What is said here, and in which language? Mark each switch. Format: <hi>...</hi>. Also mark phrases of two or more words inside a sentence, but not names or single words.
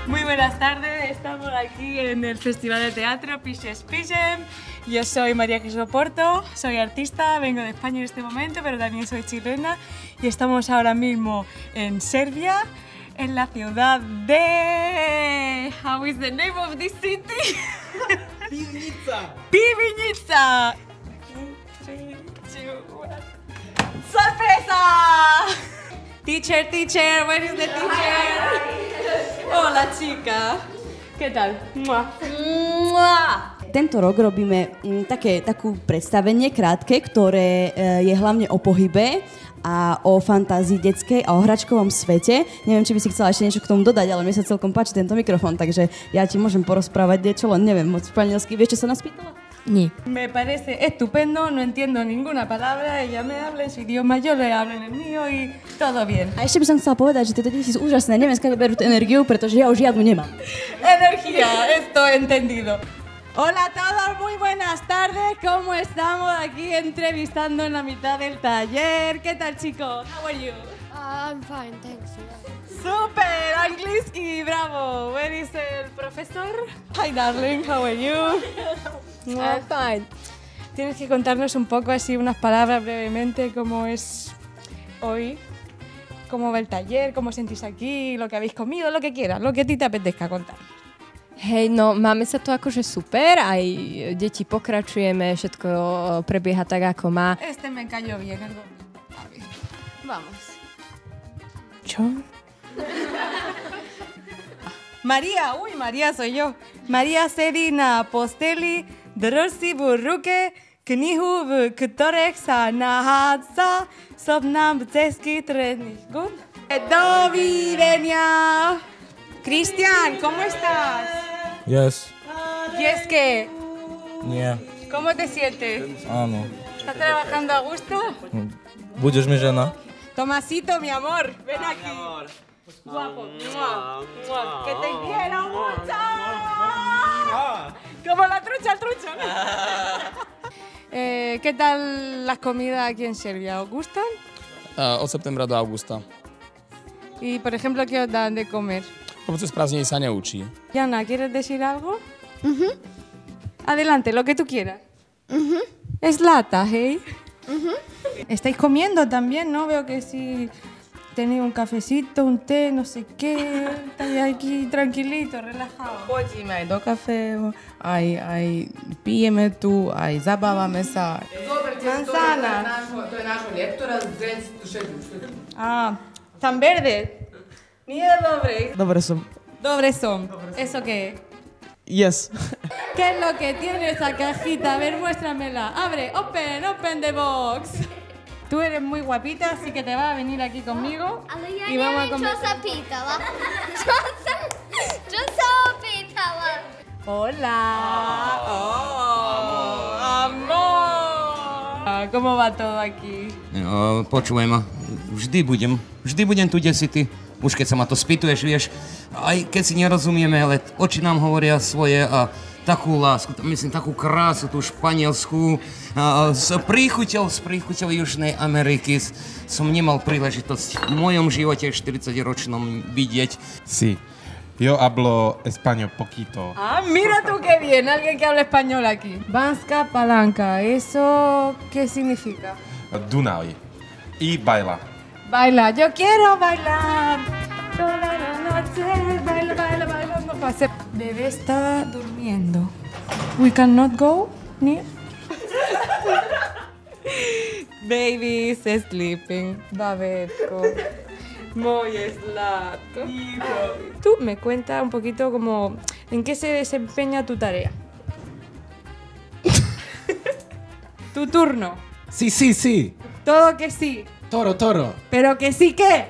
<es>buenas tardes, estamos aquí en el Festival de Teatro Piches Pichen. Yo soy María Jesús Porto, soy artista, vengo de España en este momento, pero también soy chilena y estamos ahora mismo en Serbia, en la ciudad de...</es> <en>How is the name of this city? Piwnica.</en> <es>Piwnica. 3, 2, 1. ¡Sorpresa!</es> <en>Teacher, where is the teacher?</en> <es>Hola, chica. ¿Qué tal? Mua. Mua.</es> <sk>Tento rok robíme takú predstavenie krátke, ktoré je hlavne o pohybe a o fantázii detskej a o hračkovom svete. Neviem, či by si chcela ešte niečo k tomu dodať, ale mne sa celkom páči tento mikrofón, takže ja ti môžem porozprávať niečo, len neviem moc španielsky. Vieš, čo sa nás pýtala? Ni.</sk> <es>Me parece estupendo, no entiendo ninguna palabra, ella me habla en su idioma, yo le hablo en el mío y todo bien.</es> <sk>A ešte by som chcela povedať, že tieto deti sú úžasné, neviem, skáde berú tú energiu, pretože ja už žiadnu nemám.</sk> <es>Energía, esto entendido. Hola a todos, muy buenas tardes, ¿cómo estamos aquí entrevistando en la mitad del taller? ¿Qué tal, chicos?</es> <en>How are you? I'm fine, thanks.</en> <es>Super, inglés y bravo.</es> <en>Where is</en> <es>el profesor?</es> <en>Hi, darling, how are you? I'm fine.</en> <es>Tienes que contarnos un poco así unas palabras brevemente, cómo es hoy, cómo va el taller, cómo sentís aquí, lo que habéis comido, lo que quieras, lo que a ti te apetezca contar.</es> <sk>Hej, no máme sa to akože super, aj deti pokračujeme, všetko prebieha tak, ako má.</sk> <es>Este me cayó bien, el gordito. A ver. Vamos. ¿Yo? María, uy, María soy yo. María Sedina Posteli, Drossi Burruke, Knihu v Ktorek sa nachádza, Sobnam Ceski Tredných.</es> <sk>Good? Dovidenia.</sk> <es>Cristian, ¿cómo estás?</es> <en>Yes.</en> <es>¿Y es que?</es> <sk>Nie.</sk> <es>¿Cómo te sientes?</es> <sk>Áno.</sk> <es>¿Estás trabajando a gusto?</es> <sk>Budeš mi žena?</sk> <es>Tomasito, mi amor, ven aquí. Guapo. Mua, mua. Que te quiero mucho. Como la trucha, el trucho. ¿Qué tal las comidas aquí en Serbia? ¿Os gustan?</es> <sk>Od septembra do augusta.</sk> <es>Y, por ejemplo, ¿qué os dan de comer?</es> <sk>Počas prázdnin sa neučí.</sk> <es>Yana, ¿quieres decir algo? Adelante, lo que tú quieras. Es lata, ¿eh? Estáis comiendo también, ¿no? Veo que sí tenéis un cafecito, un té, no sé qué. Estáis aquí tranquilito, relajado.</es> <sk>Chodíme aj do kafe, aj pijeme tu, aj zabávame sa.</sk> <es>Manzana.</es> <sk>To je nášho lektora z</sk> <es>Ah, tan verde.</es> <sk>Ni de dobre. Dobre som. Dobre son.</sk> <es>¿Eso qué es?</es> <en>Yes.</en> <es>¿Qué es lo que tiene esa cajita? A ver, muéstramela. Abre,</es> <en>open the box.</en> <es>Tú eres muy guapita, así que te vas a venir aquí conmigo.</es> <sk>Ale ja</sk> <es>y vamos a</es> <sk>neviem, čo</sk> <es>comer.</es> <sk>sa pýtala. Čo sa opýtala?</sk> <es>Hola. Oh, amor. ¿Cómo va todo aquí?</es> <sk>Počúvaj ma, vždy budem tu, kde si ty. Už keď sa ma to spýtuješ, vieš, aj keď si nerozumieme, ale oči nám hovoria svoje a takú lásku, myslím, takú krásu, tú španielskú, z príchuťou Južnej Ameriky som nemal príležitosť v mojom živote 40-ročnom vidieť.</sk> <es>Sí. Yo hablo español poquito. Ah, mira tú qué bien, alguien que habla español aquí. Banska palanca, ¿eso qué significa? Dunaj. Y baila. Baila, yo quiero bailar. Toda la noche, baila, no pase. Bebé está durmiendo.</es> <en>We cannot go near. Baby is sleeping.</en> <sk>Babetko.</sk> <es>Muy slatko. Tú me cuentas un poquito como en qué se desempeña tu tarea. Tu turno. Sí. Todo que sí. Toro. Pero que sí que.</es>